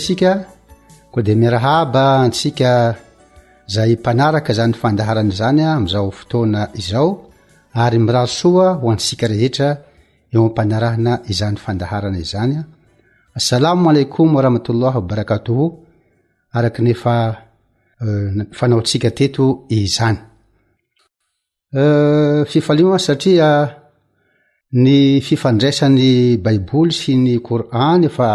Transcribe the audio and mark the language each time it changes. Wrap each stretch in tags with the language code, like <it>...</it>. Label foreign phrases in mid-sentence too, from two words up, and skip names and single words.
<mg>isika koa dia miarahaba antsika zay mpanaraka zany fandaharana izany amin'izao fotoana izao ary mirasoa ho antsika rehetra eo ampanarahana izany fandaharana izany.</mg> <ar>السلام عليكم ورحمة الله وبركاته.</ar> <mg>Araka nefa fanaotsika teto izany fifaliana satria ny fifandraisan'ny baiboly sy ny Koran efa</mg>